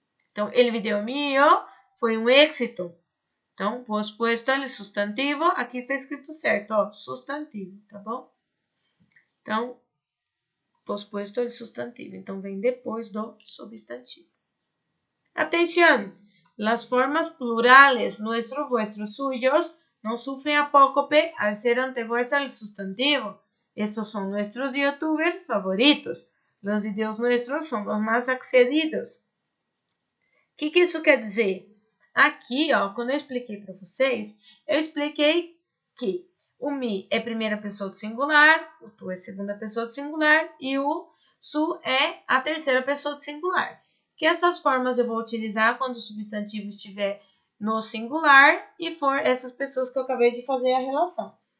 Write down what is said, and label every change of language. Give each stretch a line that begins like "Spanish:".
Portuguese: Então,
Spanish: el video mío
Portuguese: foi um êxito. Então,
Spanish: pospuesto el sustantivo,
Portuguese: aqui está escrito certo, ó, substantivo, tá bom? Então,
Spanish: pospuesto el sustantivo,
Portuguese: então vem depois do substantivo. Atenção!
Spanish: Las formas plurales, nuestro, vuestro, suyos, no sufren apócope al ser antepuesta el sustantivo. Estos son nuestros youtubers favoritos. Los videos nuestros son los más accedidos.
Portuguese: O que isso quer dizer? Aqui, ó, quando eu expliquei para vocês, eu expliquei que o mi é primeira pessoa do singular, o tu é segunda pessoa do singular e o su é a terceira pessoa do singular. Que essas formas eu vou utilizar quando o substantivo estiver no singular e for essas pessoas que eu acabei de fazer a relação.